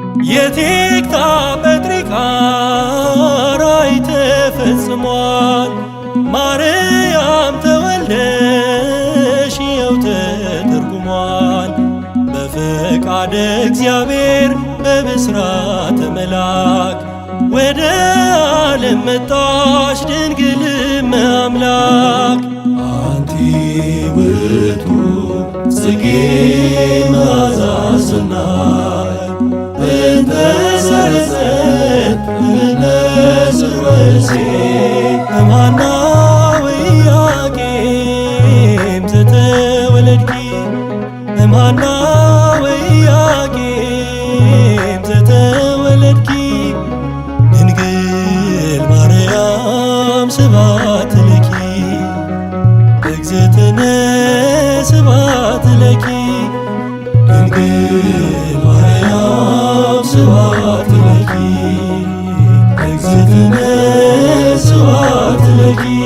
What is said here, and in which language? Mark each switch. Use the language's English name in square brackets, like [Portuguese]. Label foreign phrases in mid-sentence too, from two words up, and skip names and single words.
[Amharic] የቴክታ ጰጥሪቃ ራእይ ተፈጽሟል፣ ማርያም ተወልደሽ ይኸው ተተርጉሟል። በፈቃደ እግዚአብሔር በብስራተ መልአክ፣ ወደ ዓለም መጣሽ ድንግል እመአምላክ። [Geez] አንቲ ውእቱ ጽጌ መዓዛ ሰናይ፣ እንተ ሰረጸት እምነ ስርወ እሴይ። እምሃና ወኢያቄም ዘተወለድኪ፣ እምሃና ወኢያቄም ዘተወለድኪ፣ ድንግል ማርያም ስብሐት ለኪ፣ እግዝእትነ ስብሐት ለኪ፣ ድንግል ማርያም ስብሐት ለኪ፣ እግዝእትነ ስብሐት ለኪ።